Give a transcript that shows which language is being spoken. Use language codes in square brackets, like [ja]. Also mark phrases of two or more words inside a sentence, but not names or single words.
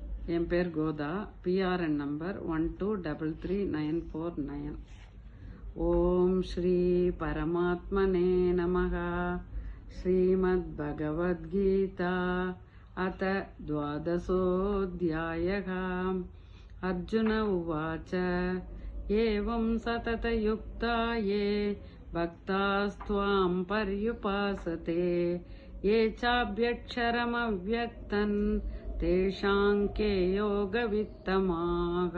[ta] என் பேர் கோதா. PRN நம்பர் 1233949. [sa] ओम् श्री परमात्मने नमः. श्रीमद् भगवद्गीता அத द्वादशोऽध्यायः. अर्जुन उवाच एवं सततयुक्ता ये भक्तास्त्वां पर्युपासते ये चाभ्यक्षरमव्यक्तं तेषां के योगवित्तमाः.